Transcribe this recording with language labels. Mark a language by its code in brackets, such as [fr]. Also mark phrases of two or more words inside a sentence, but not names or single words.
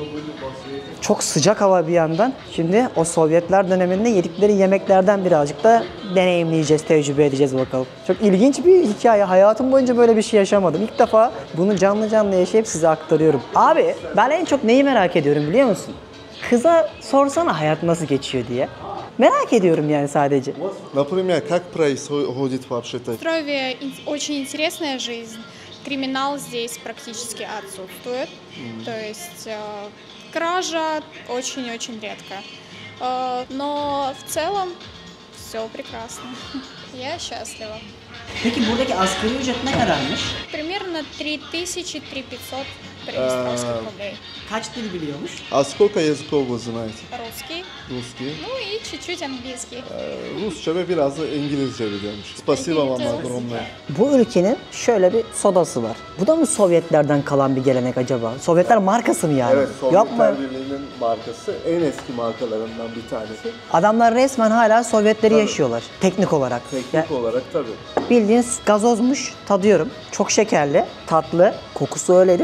[tr] Çok sıcak hava bir yandan. Şimdi o Sovyetler döneminde yedikleri yemeklerden birazcık da deneyimleyeceğiz, tecrübe edeceğiz bakalım. Çok ilginç bir hikaye. Hayatım boyunca böyle bir şey yaşamadım. İlk defa bunu canlı canlı yaşayıp size aktarıyorum. Abi ben en çok neyi merak ediyorum biliyor musun? Kıza sorsana hayat nasıl geçiyor diye. Merak ediyorum yani sadece. [ru] Например, как происходит вообще-то? В Острове очень интересная жизнь. Криминал здесь практически отсутствует. То есть кража очень-очень редко. Но в целом все прекрасно. Я счастлива. [tr] Peki buradaki asgari ücret ne kadarmış? [ru] Примерно 3500 приднестровских рублей. [tr] Kaç dil biliyormuş? [ru] А сколько языков вы знаете? Русский, Русский. ну и чуть-чуть английский. [tr] Rusça ve biraz da İngilizce biliyormuş. [ru] Spasiba вам огромное. [tr] Bu ülkenin şöyle bir sodası var. Bu da mı Sovyetlerden kalan bir gelenek acaba? Sovyetler markası mı yani? Evet, Yapma. Sovyetler Birliği'nin markası en eski markalarından bir tanesi. Adamlar resmen hala Sovyetleri yaşıyorlar teknik olarak. Teknik olarak tabii. Bildiğin gazozmuş, tadıyorum. Çok şekerli, tatlı, kokusu öyleydi.